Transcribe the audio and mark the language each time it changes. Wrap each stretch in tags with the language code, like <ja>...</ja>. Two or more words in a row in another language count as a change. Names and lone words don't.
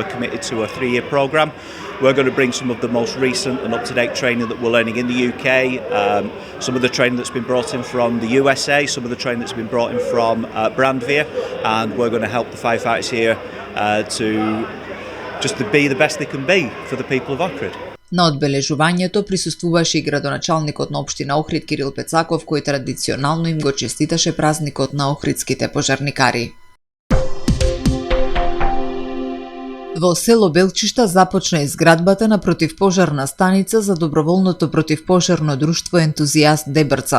<en>We're committed to a 3-year programme. We're going to bring some of the most recent and up-to-date training that we're learning in the UK, some of the training that's been brought in from the USA, some of the training that's been brought in from Brandveer, and we're going to help the firefighters here to be the best they can be for the people of Ohrid.</en> <mk>На одбележувањето присуствуваше и градоначалникот на општина Охрид Кирил Пецаков, кој традиционално им го честиташе празникот на охридските пожарникари. Во село Белчишта започна изградбата на противпожарна станица за доброволното противпожарно друштво Ентузијаст Дебрца.</mk>